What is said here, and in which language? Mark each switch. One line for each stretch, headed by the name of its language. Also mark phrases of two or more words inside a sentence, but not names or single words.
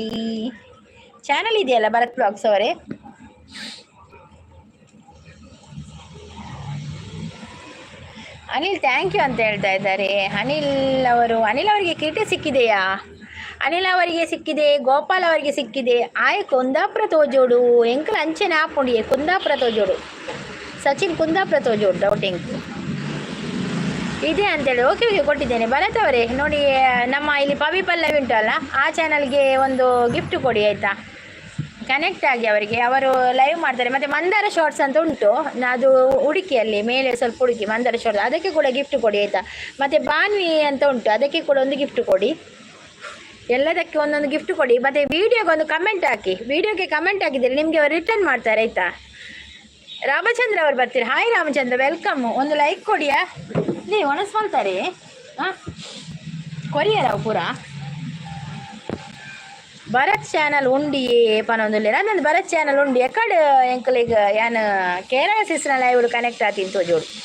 Kannada: ಚಾನಲ್ ಇದೆಯಲ್ಲ ಭರತ್ ವ್ಲಾಗ್ಸ್ ಅವರೇ. ಅನಿಲ್
English: thank you
Kannada: ಅಂತ ಹೇಳ್ತಾ ಇದ್ದಾರೆ. ಅನಿಲ್ ಅವರಿಗೆ ಕಿರೀಟ ಸಿಕ್ಕಿದೆಯಾ? ಅನಿಲ್ ಅವರಿಗೆ ಸಿಕ್ಕಿದೆ, ಗೋಪಾಲ್ ಅವರಿಗೆ ಸಿಕ್ಕಿದೆ.
Tulu: ಆಯ್ ಕುಂದಾಪುರ ತೋಜೋಡು ಎಂಕಲ್ ಅಂಚೆನ ಹಾಕೊಂಡಿಯೇ ಕುಂದಾಪುರ ತೋಜೋಡು.
Kannada: ಸಚಿನ್ ಕುಂದಾಪುರ ತೋಜೋಡು ಡೌಟಿಂಗ್ ಇದೆ ಅಂತೇಳಿ.
English: okay okay,
Kannada: ಕೊಟ್ಟಿದ್ದೇನೆ. ಭರತ್ ಅವರೇ ನೋಡಿ, ನಮ್ಮ ಇಲ್ಲಿ ಪವಿ ಪಲ್ಲವಿ ಉಂಟಲ್ಲ, ಆ ಚಾನಲ್ಗೆ ಒಂದು ಗಿಫ್ಟ್ ಕೊಡಿ ಆಯಿತಾ? ಕನೆಕ್ಟ್ ಆಗಿ ಅವರಿಗೆ, ಅವರು ಲೈವ್ ಮಾಡ್ತಾರೆ. ಮತ್ತು ಮಂದಾರ ಶಾರ್ಟ್ಸ್ ಅಂತ ಉಂಟು, ಅದು ಹುಡುಕಿಯಲ್ಲಿ ಮೇಲೆ ಸ್ವಲ್ಪ ಹುಡುಕಿ ಮಂದಾರ ಶಾರ್ಟ್ಸ್, ಅದಕ್ಕೆ ಕೂಡ ಗಿಫ್ಟ್ ಕೊಡಿ ಆಯಿತಾ? ಮತ್ತು ಬಾನ್ವಿ ಅಂತ ಉಂಟು, ಅದಕ್ಕೆ ಕೂಡ ಒಂದು ಗಿಫ್ಟ್ ಕೊಡಿ. ಎಲ್ಲದಕ್ಕೆ ಒಂದೊಂದು ಗಿಫ್ಟ್ ಕೊಡಿ. ಮತ್ತು ವೀಡಿಯೋಗೆ ಒಂದು ಕಮೆಂಟ್ ಹಾಕಿ. ವೀಡಿಯೋಗೆ ಕಮೆಂಟ್ ಹಾಕಿದರೆ ನಿಮಗೆ ಅವರು ರಿಟರ್ನ್ ಮಾಡ್ತಾರೆ ಆಯಿತಾ? ರಾಮಚಂದ್ರ ಅವರು ಬರ್ತೀರಿ. ಹಾಯ್ ರಾಮಚಂದ್ರ, ವೆಲ್ಕಮ್. ಒಂದು ಲೈಕ್ ಕೊಡಿಯಾ? ನೀವು ಒಣಸ್ಕೊಳ್ತಾರೆ ಹಾಂ
Tulu: ಕೊರಿಯರ ಪೂರ. ಭರತ್ ಚಾನಲ್ ಉಂಡಿ ಪನೊಂದುಲ್ಲೇರ ನಂದು ಭರತ್ ಚಾನಲ್ ಉಂಡಿ ಎಕಡೆ ಎಂಕಲಿಗೆ ಯಾನು ಕೇರಳ ಸಿಸ್ನ
English: live connect
Tulu: ಆತೀನಿ ತೋಜೋಡು.